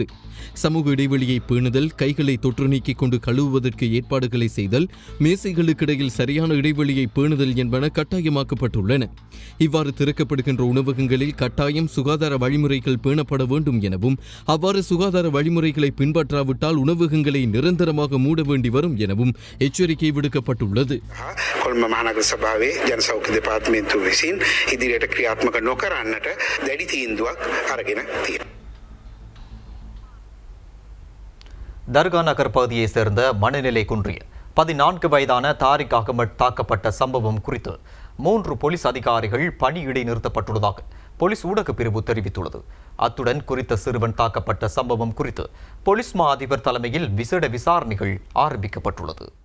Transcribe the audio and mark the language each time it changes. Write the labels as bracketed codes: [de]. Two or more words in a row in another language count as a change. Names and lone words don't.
[ta] சமூக இடைவெளியை பேணுதல், கைகளை தொற்று நீக்கிக் கொண்டு கழுவுவதற்கு ஏற்பாடுகளை செய்தல், மேசைகளுக்கிடையில் சரியான இடைவெளியை பேணுதல் என்பன கட்டாயமாக்கப்பட்டுள்ளன. இவ்வாறு திறக்கப்படுகின்ற உணவகங்களில் கட்டாயம் சுகாதார வழிமுறைகள் பேணப்பட வேண்டும் எனவும் அவ்வாறு சுகாதார வழிமுறைகளை பின்பற்றாவிட்டால் உணவகங்களை நிரந்தரமாக மூட வேண்டி வரும் எனவும் எச்சரிக்கை விடுக்கப்பட்டுள்ளது. [si] කොළඹ මහනගර සභාවේ ජන සෞඛ්‍ය දෙපාර්තමේන්තුව විසින් ඉදිරියට ක්‍රියාත්මක නොකරන්නට දැඩි තීන්දුවක් අරගෙන තියෙනවා. [ta] தர்கா நகர் பகுதியைச் சேர்ந்த மனநிலை குன்றிய 14 வயதான தாரிக் அகமட் தாக்கப்பட்ட சம்பவம் குறித்து 3 போலீஸ் அதிகாரிகள் பணி இடைநிறுத்தப்பட்டுள்ளதாக போலீஸ் ஊடகப் பிரிவு தெரிவித்துள்ளது. அத்துடன் குறித்த சிறுவன் தாக்கப்பட்ட சம்பவம் குறித்து போலீஸ் மா அதிபர் தலைமையில் விசேட விசாரணைகள் ஆரம்பிக்கப்பட்டுள்ளது.